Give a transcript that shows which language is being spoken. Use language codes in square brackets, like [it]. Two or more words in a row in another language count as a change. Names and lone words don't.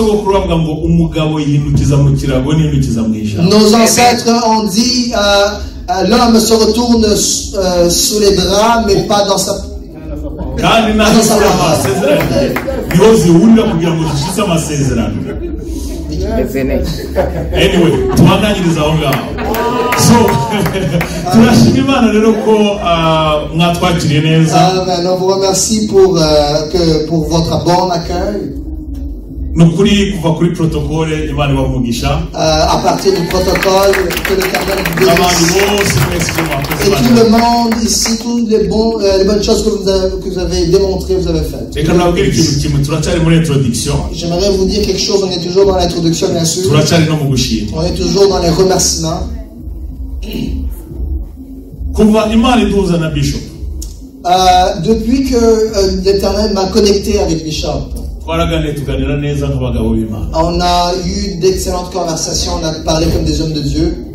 [fr] Nos ancêtres ont dit l'homme se retourne sous les draps mais pas dans sa [en] Anyway, so [rw] turashima Imana rero ko mwatwakiriye neza. Amen. [fr] On vous remercie pour votre bon accueil. [rw] Nukuri kuva kuri protocole Imana ibamugisha. [fr] À partir du protocole que l'Éternel vous bénisse. Et tout le monde ici, toutes les bonnes choses que vous avez démontrées, vous avez faites. J'aimerais vous dire quelque chose. On est toujours dans l'introduction, bien sûr. On est toujours dans les remerciements. Depuis que l'Éternel m'a connecté avec Bishop, on a eu d'excellentes conversations, on a parlé comme des hommes de Dieu.